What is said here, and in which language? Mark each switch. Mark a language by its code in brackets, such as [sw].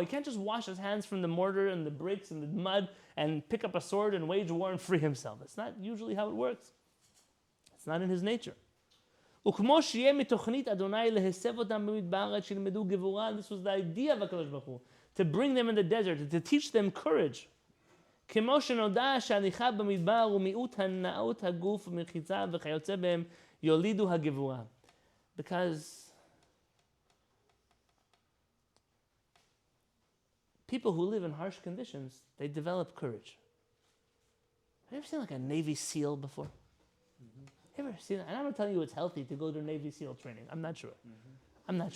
[en] He can't just wash his hands from the mortar and the bricks and the mud and pick up a sword and wage war and free himself. It's not usually how it works. It's not in his nature. [he] וכמו שיהיה מתוכנית אדוני להסב אותם במדבר עד שילמדו גבורה, [en] this was the idea of HaKadosh Baruch Hu, to bring them in the desert, to teach them courage. [he] כמו שנודע שהליכה במדבר ומיעוט הנאות הגוף ומרחיצה וכיוצא בהם יולידו הגבורה. [en] Because people who live in harsh conditions, they develop courage. Have you ever seen like a Navy SEAL before? Mm-hmm. Ever seen that? And I'm not telling you it's healthy to go to Navy SEAL training. I'm not sure. Mm-hmm.